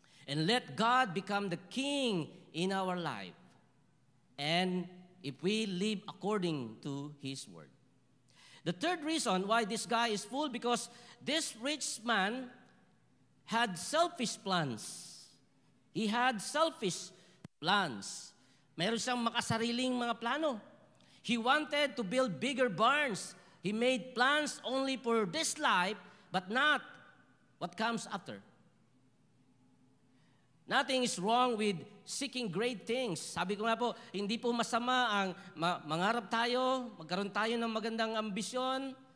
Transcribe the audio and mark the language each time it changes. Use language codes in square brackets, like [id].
[en] And let God become the king in our life. And if we live according to His word. The third reason why this guy is full, because this rich man had selfish plans. He had selfish plans. [tl] Meron siyang makasariling mga plano. [en] He wanted to build bigger barns. He made plans only for this life, but not what comes after. Nothing is wrong with seeking great things. [tl] Sabi ko nga po, hindi po masama ang mangarap tayo, magkaroon tayo ng magandang ambisyon.